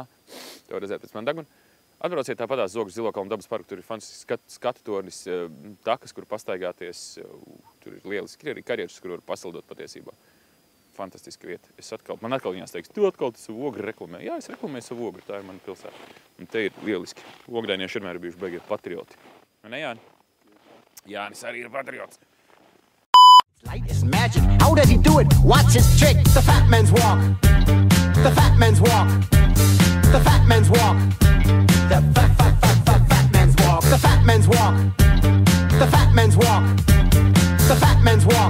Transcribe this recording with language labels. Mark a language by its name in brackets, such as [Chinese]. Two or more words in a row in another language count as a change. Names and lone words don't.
[Latvian] To var redzēt pēc man deguna. Atbrauciet tāpatās Ogres Zilo kalnu dabas parku, tur ir fantastisks skatu tornis, takas, kur pastaigāties. Tur ir lieliski, ir arī karjeras, kur var pasildot patiesībā. Fantastiska vieta. Man atkal viņās teiks, tu atkal savu Ogri reklamē. Jā, es reklamēju savu Ogri, tā ir mana pilsēta. Un te ir lieliski. Ogdainieši vienmēr ir bijuši beigie patrioti. Ne, Jāni? Jānis arī ir patriots. [English] Light is magic. How does he do it? What's his trick? The fat man's walk. The fat man's walk. The fat man's walk. The fat man's walk. The fat man's walk. The fat man's walk. The fat man's walk.